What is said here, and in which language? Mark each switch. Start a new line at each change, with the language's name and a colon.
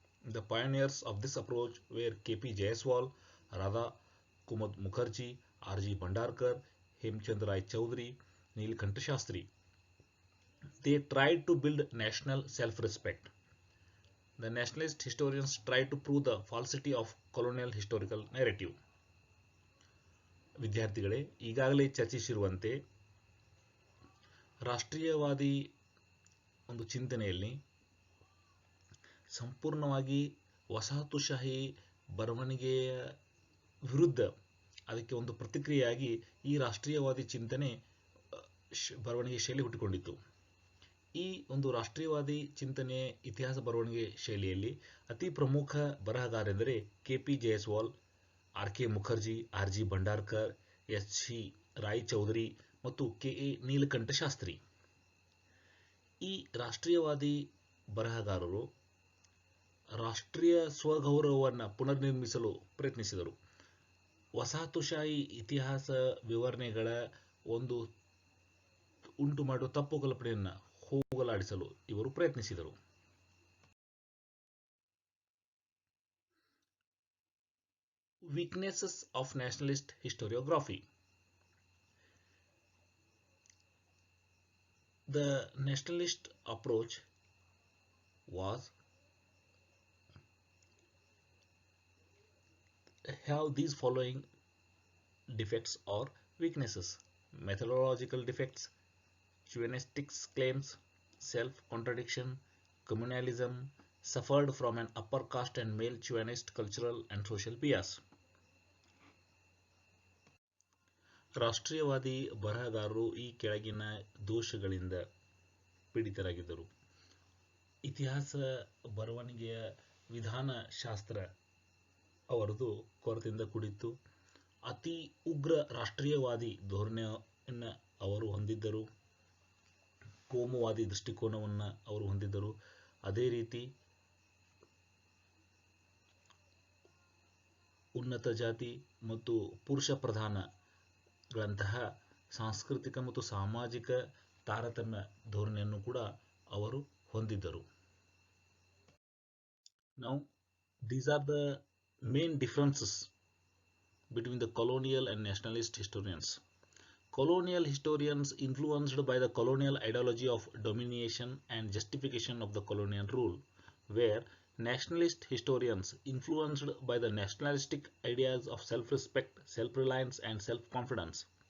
English: The pioneers of this approach were K.P. Jaiswal, Radha Kumar Mukherjee, R.G. Bhandarkar, Hemchand Rai Chaudhary, Neelkanta Shastri. They tried to build national self-respect. The nationalist historians tried to prove the falsity of colonial historical narrative.
Kannada: ವಿದ್ಯಾರ್ಥಿಗಳೇ, ಈಗಾಗಲೇ ಚರ್ಚಿಸಿರುವಂತೆ ರಾಷ್ಟ್ರೀಯವಾದಿ ಒಂದು ಚಿಂತನೆಯಲ್ಲಿ ಸಂಪೂರ್ಣವಾಗಿ ವಸಾಹತುಶಾಹಿ ಬರವಣಿಗೆಯ ವಿರುದ್ಧ ಅದಕ್ಕೆ ಒಂದು ಪ್ರತಿಕ್ರಿಯೆಯಾಗಿ ಈ ರಾಷ್ಟ್ರೀಯವಾದಿ ಚಿಂತನೆ ಬರವಣಿಗೆ ಶೈಲಿ ಹುಟ್ಟಿಕೊಂಡಿತು. ಈ ಒಂದು ರಾಷ್ಟ್ರೀಯವಾದಿ ಚಿಂತನೆಯ ಇತಿಹಾಸ ಬರವಣಿಗೆ ಶೈಲಿಯಲ್ಲಿ ಅತಿ ಪ್ರಮುಖ ಬರಹಗಾರೆಂದರೆ ಕೆ.ಪಿ. ಜೈಸ್ವಾಲ್, ಆರ್.ಕೆ. ಮುಖರ್ಜಿ, ಆರ್.ಜಿ. ಭಂಡಾರ್ಕರ್, ಎಚ್.ಸಿ. ರಾಯ್ ಚೌಧರಿ ಮತ್ತು ಕೆ.ಎ. ನೀಲಕಂಠ ಶಾಸ್ತ್ರಿ. ಈ ರಾಷ್ಟ್ರೀಯವಾದಿ ಬರಹಗಾರರು ರಾಷ್ಟ್ರೀಯ ಸ್ವಗೌರವವನ್ನು ಪುನರ್ನಿರ್ಮಿಸಲು ಪ್ರಯತ್ನಿಸಿದರು. ವಸಾಹತುಶಾಹಿ ಇತಿಹಾಸ ವಿವರಣೆಗಳ ಒಂದು ಉಂಟು ಮಾಡುವ ತಪ್ಪು ಕಲ್ಪನೆಯನ್ನು ಹೋಗಲಾಡಿಸಲು ಇವರು ಪ್ರಯತ್ನಿಸಿದರು.
English: Weaknesses of nationalist historiography. The nationalist approach was have these following defects or weaknesses: methodological defects, chauvinistic claims, self-contradiction, communalism, suffered from an upper caste and male chauvinist cultural and social bias.
Kannada: ರಾಷ್ಟ್ರೀಯವಾದಿ ಬರಹಗಾರರು ಈ ಕೆಳಗಿನ ದೋಷಗಳಿಂದ ಪೀಡಿತರಾಗಿದ್ದರು. ಇತಿಹಾಸ ಬರವಣಿಗೆಯ ವಿಧಾನಶಾಸ್ತ್ರ ಅವರದು ಕೊರತೆಯಿಂದ ಕೂಡಿತ್ತು. ಅತಿ ಉಗ್ರ ರಾಷ್ಟ್ರೀಯವಾದಿ ಧೋರಣೆಯನ್ನು ಅವರು ಹೊಂದಿದ್ದರು. ಕೋಮುವಾದಿ ದೃಷ್ಟಿಕೋನವನ್ನು ಅವರು ಹೊಂದಿದ್ದರು. ಅದೇ ರೀತಿ ಉನ್ನತ ಜಾತಿ ಮತ್ತು ಪುರುಷ ಪ್ರಧಾನಗಳಂತಹ ಸಾಂಸ್ಕೃತಿಕ ಮತ್ತು ಸಾಮಾಜಿಕ ತಾರತಮ್ಯ ಧೋರಣೆಯನ್ನು ಕೂಡ ಅವರು ಹೊಂದಿದ್ದರು.
English: Now, these are the main differences between the colonial and nationalist historians. Colonial historians, influenced by the colonial ideology of domination and justification of the colonial rule, where nationalist historians influenced by the nationalistic ideas of self-respect, self-reliance and self-confidence.